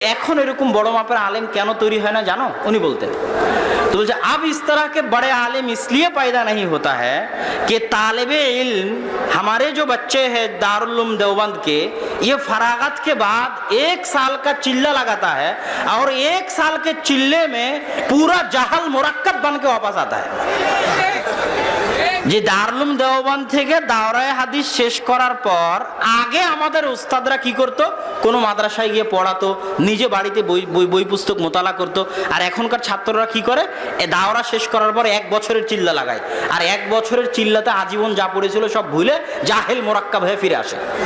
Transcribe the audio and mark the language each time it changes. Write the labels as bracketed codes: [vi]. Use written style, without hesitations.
[bn] এখন এরকম বড় মাপের আলেম কেন তৈরি হয় না জানো? উনি বলতেন, [hi] तो बोलते अब इस तरह के बड़े आलिम इसलिए पैदा नहीं होता है कि तालिबे इल्म हमारे जो बच्चे हैं दारुल उलूम देवबंद के, ये फरागत के बाद 1 साल का चिल्ला लगाता है और 1 साल के चिल्ले में पूरा जहल मुरक्कब बन के वापस आता है। [bn] যে দারুল উলুম দেওবন্দ থেকে দাওরায়ে হাদিস শেষ করার পর আগে আমাদের উস্তাদরা কি করতো, কোনো মাদ্রাসায় গিয়ে পড়াতো, নিজে বাড়িতে বই পুস্তক মোতালা করতো। আর এখনকার ছাত্ররা কি করে, দাওরা শেষ করার পর 1 বছরের চিল্লা লাগায়, আর 1 বছরের চিল্লাতে আজীবন যা পড়েছিল সব ভুলে জাহেল মোরাক্কাব হয়ে ফিরে আসে।